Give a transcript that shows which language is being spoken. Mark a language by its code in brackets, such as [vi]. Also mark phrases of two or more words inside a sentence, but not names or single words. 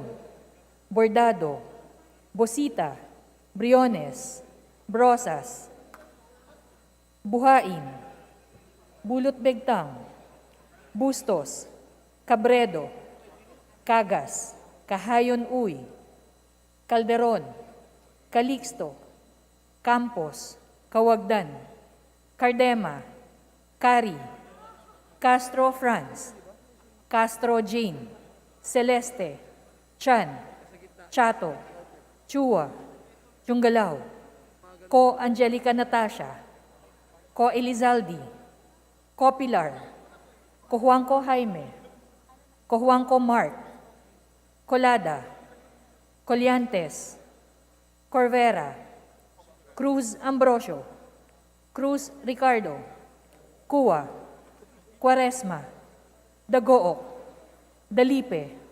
[tl] Bordado, Bosita, Briones, Brosas, Buhain, Bulot Begtang, Bustos, Cabredo, Cagas, Kahayon Uy, Calderon, Calixto, Campos, Kawagdan, Cardema, Cari, Castro Franz, Castro Jane, Celeste, Chan, Chato, Chua, Chungalao, Ko Angelica Natasha, Ko Elizaldi, Ko Pilar, Ko Juanco Jaime, Ko Juanco Mark, Colada, Coliantes, Corvera, Cruz Ambrosio, Cruz Ricardo, Cua, Quaresma, Dagook, Dalipe,